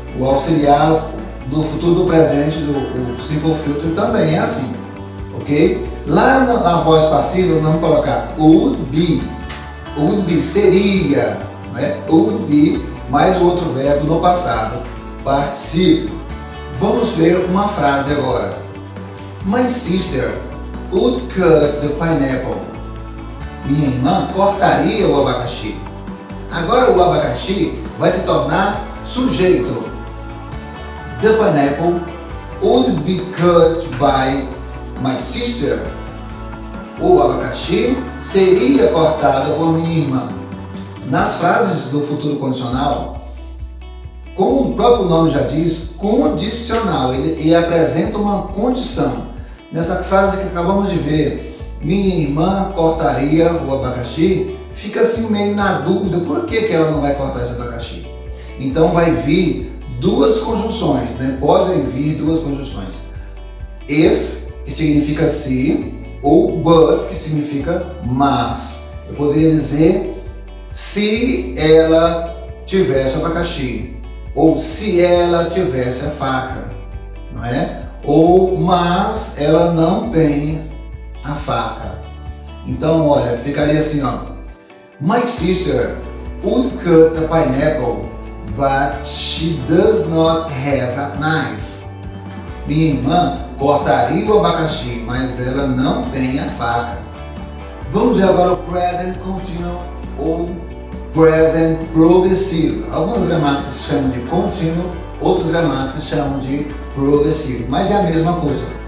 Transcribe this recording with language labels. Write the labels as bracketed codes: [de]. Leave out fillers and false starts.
[pt] O auxiliar do futuro do presente, do simple future, também é assim, ok? Lá na voz passiva, nós vamos colocar would be. Would be seria, né? Would be mais o outro verbo no passado, particípio. Vamos ver uma frase agora. [en] My sister would cut the pineapple. [pt] Minha irmã cortaria o abacaxi. Agora o abacaxi vai se tornar sujeito. [en] The pineapple would be cut by my sister. [pt] O abacaxi seria cortado por minha irmã. Nas frases do futuro condicional, como o próprio nome já diz, condicional, ele apresenta uma condição. Nessa frase que acabamos de ver, minha irmã cortaria o abacaxi, fica assim meio na dúvida, por que ela não vai cortar esse abacaxi? Então vai vir duas conjunções, né? Podem vir duas conjunções. If, que significa se, ou but, que significa mas. Eu poderia dizer se ela tivesse o abacaxi, ou se ela tivesse a faca, não é? Ou mas ela não tem a faca. Então, olha, ficaria assim, ó. [en] My sister would cut the pineapple, but she does not have a knife. [pt] Minha irmã cortaria o abacaxi, mas ela não tem a faca. Vamos ver agora o present continuous ou present progressivo. Algumas gramáticas se chamam de contínuo, outras gramáticas se chamam de progressivo, mas é a mesma coisa.